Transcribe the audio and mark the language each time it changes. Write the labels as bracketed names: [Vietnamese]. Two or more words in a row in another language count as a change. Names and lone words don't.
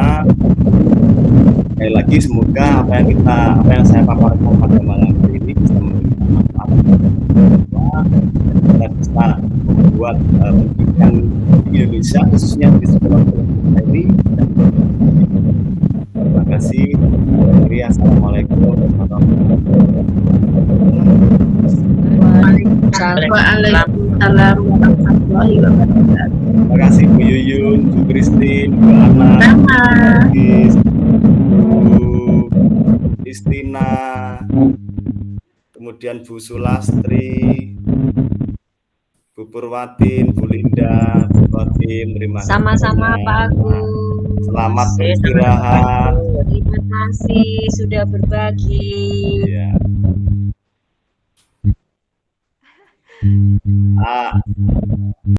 [Indonesian] Sekali lagi semoga apa yang saya paparkan pada malam hari ini bisa memberikan manfaat semua, dan kita bisa membuat pendidikan di Indonesia khususnya di sekolah kita ini. Terima kasih. [Arabic] السلام عليكم ورحمة الله وبركاته. وعليكم السلام ورحمة الله وبركاته. [Indonesian] Terima kasih Bu Yuyun, Bu Christine, Bu Ana, Bu Istina, kemudian Bu Sulastri, Bu Purwatin, Bu Linda, Bu Fatim. Terima kasih. Sama-sama Pak Agus. Selamat beristirahat. Terima kasih sudah berbagi. Ya.